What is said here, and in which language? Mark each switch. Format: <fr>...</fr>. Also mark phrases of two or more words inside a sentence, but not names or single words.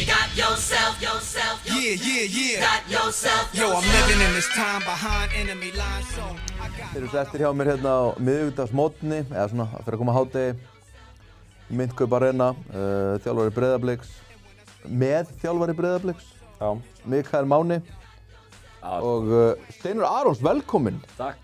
<en>Yo, I'm living in this time behind enemy lines, so</en> <is>Þeir eru settir hjá mér hérna á miðvikudagsmótni, eða svona að fyrir að koma hádegi í Myntkaup Arena, þjálfari Breiðabliks, með þjálfari Breiðabliks, Mikael Máni og Steinur Arons, velkominn. Takk.</is>